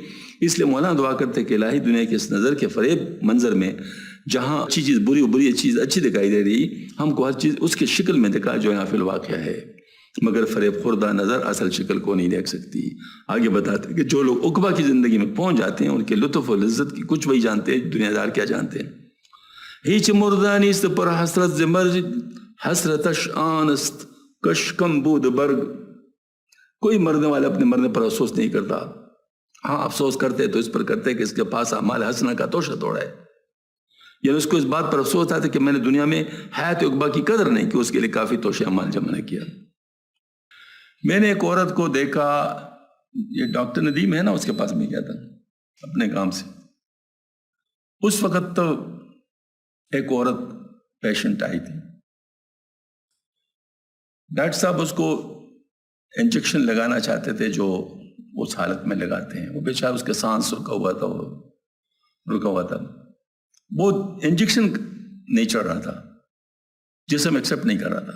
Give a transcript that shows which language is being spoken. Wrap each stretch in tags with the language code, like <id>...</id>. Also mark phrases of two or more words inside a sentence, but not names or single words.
<ur>اس لیے مولانا دعا کرتے ہیں کہ الہی دنیا کے اس نظر کے فریب منظر میں، جہاں اچھی چیز بری و بری چیز اچھی دکھائی دے رہی، ہم کو ہر چیز اس کے شکل میں دکھا جو یہاں فی الواقع ہے، مگر فریب خوردہ نظر اصل شکل کو نہیں دیکھ سکتی۔ آگے بتاتے ہیں کہ جو لوگ عقبہ کی زندگی میں پہنچ جاتے ہیں، ان کے لطف و لذت کی کچھ وہی جانتے ہیں، دنیا دار کیا جانتے ہیں۔</ur> <fa>ہیچ مردانی است پر حسرت زمرج، حسرتش آنست کشکم بود برگ۔</fa> <ur>کوئی مرنے والا اپنے مرنے پر افسوس نہیں کرتا، ہاں افسوس کرتے تو اس پر کرتے کہ اس کے پاس اعمال حسنہ کا توشہ توڑا ہے، یعنی اس کو اس بات پر افسوس آتا ہے کہ میں نے دنیا میں حیات عقبہ کی قدر نہیں کی، اس کے لیے کافی توشہ اعمال جمع نہ کیا۔ میں نے ایک عورت کو دیکھا، یہ ڈاکٹر ندیم ہے نا، اس کے پاس میں گیا تھا اپنے کام سے، اس وقت تو ایک عورت پیشنٹ آئی تھی، ڈاکٹر صاحب اس کو انجیکشن لگانا چاہتے تھے جو اس حالت میں لگاتے ہیں، وہ بیچارہ اس کا سانس رکا ہوا تھا، وہ انجیکشن نہیں چڑھ رہا تھا، جسم ایکسیپٹ نہیں کر رہا تھا۔</ur>